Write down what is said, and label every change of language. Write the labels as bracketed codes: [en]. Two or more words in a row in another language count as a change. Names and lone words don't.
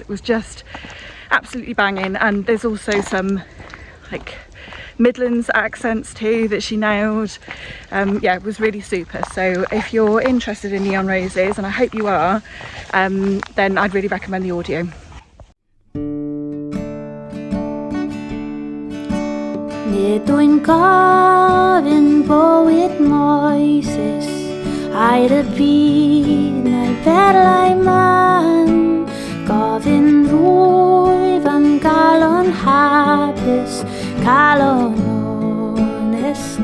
[en] It was just absolutely banging, and there's also some like Midlands accents too that she nailed. It was really super. So if you're interested in Neon Roses, and I hope you are, then I'd really recommend the audio. [cy] Nid wy'n gofyn bywyd Moises A'r y byd neu berlau man Gofyn rwyf am galon hapus Calon onest,